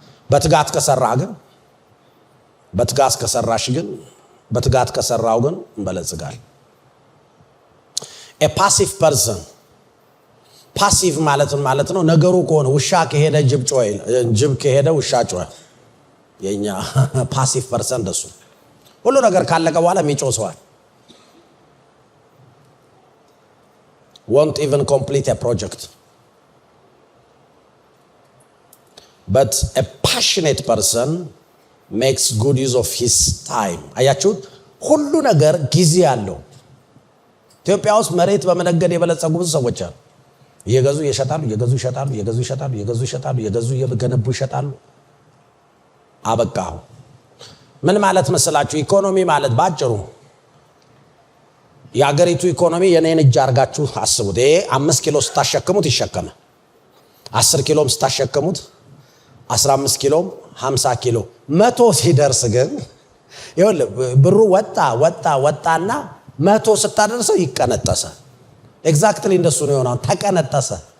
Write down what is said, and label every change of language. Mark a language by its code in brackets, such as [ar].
[am] በትጋት ከሰራህ ግን በትጋት ከሰራሽ ግን በትጋት ከሰራው ግን እንበለጽጋል። [en] a passive person [am] ፓሲቭ ማለት ነው ነገሩ ከሆነ ውሻ ከሄደ ጅብ ጮኸ፣ ጅብ ከሄደ ውሻ ጮኸ። የኛ ፓሲቭ ፐርሰን ደሱ ሁሉ ነገር ካለቀ በኋላ የሚጮህ ሰዋል። [en] won't even complete a project. But a passionate person makes good use of his time. [am] አያችሁት? ሁሉ ነገር ጊዜ አለው። ኢትዮጵያ ውስጥ መሬት በመነገድ የበለጸጉ ብዙ ሰዎች አሉ። እየገዙ ይሸጣሉ፣ እየገዙ ይሸጣሉ፣ እየገዙ ይሸጣሉ፣ እየገዙ ይሸጣሉ፣ እየገዙ እየገነቡ ይሸጣሉ። አበቃው። ምን ማለት መሰላችሁ? ኢኮኖሚ ማለት ባጭሩ የአገሪቱ ኢኮኖሚ የኔን እጅ አርጋችሁ አስቡት። ይሄ 5 ኪሎ ስታሸክሙት ይሸከመ፣ 10 ኪሎም ስታሸክሙት 15 ኪሎም 50 ኪሎ 100 ሲደርስ ግን ይኸውልህ ብሩ ወጣና 100 ስታደርሰው ይቀነጠሰ። ኤግዛክትሊ እንደሱ ነው የሆነው። ተቀነጠሰ።